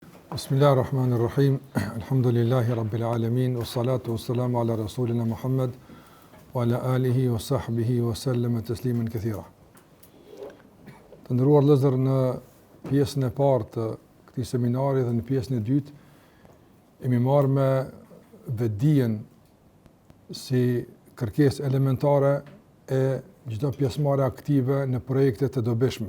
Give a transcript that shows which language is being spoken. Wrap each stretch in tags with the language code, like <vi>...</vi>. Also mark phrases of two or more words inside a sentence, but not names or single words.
<ar>بسم الله الرحمن الرحيم الحمد لله رب العالمين والصلاة والسلام على رسولنا محمد وعلى آله وصحبه وسلم تسليما كثيرا.</ar> <sq>Të nderuar vëllezër, në pjesën e parë të këtij seminari dhe në pjesën e dytë kemi marrë me vetdijen si kërkesë elementare e çdo pjesëmarrje aktive në projekte të dobishme.</sq>